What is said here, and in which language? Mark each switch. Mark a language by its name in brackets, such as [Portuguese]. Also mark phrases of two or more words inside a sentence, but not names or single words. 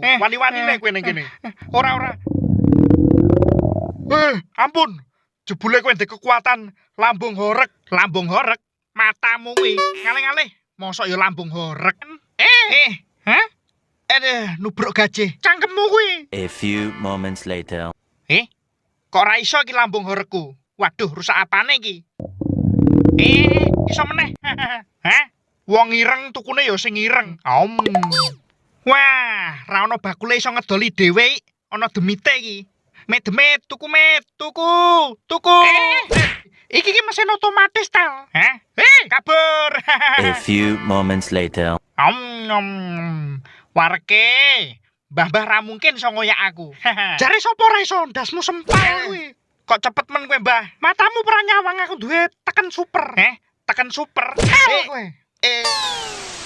[Javanese] Wani-wanine kowe ning kene. Ora. Ampun. Jebule kowe ndek kekuatan lambung horeg. Lambung horeg? Matamu kuwi ngalih-ngalih. Mosok ya lambung horeg. Hah? Nubruk gajih. Cangkemmu kuwi. [English] A few moments later. [Javanese] Kok ora iso iki lambung horegku? Waduh, rusak apane iki? Iso meneh. Hah? Wong ireng tukune ya sing ireng. Wah, ra ono bakule iso ngedoli dhewe. Ana demite iki. Demit, tuku. Iki ki mesin otomatis tel. Hah? Kabur. [English] A few moments later. [Javanese] Warke. Mbah-mbah ra mungkin iso ngoyak aku. Jare sapa ora iso ndasmu sempal kuwi. Kok cepet men kowe, Mbah? Matamu pernah nyawang aku duwe teken super. Teken super. Kowe.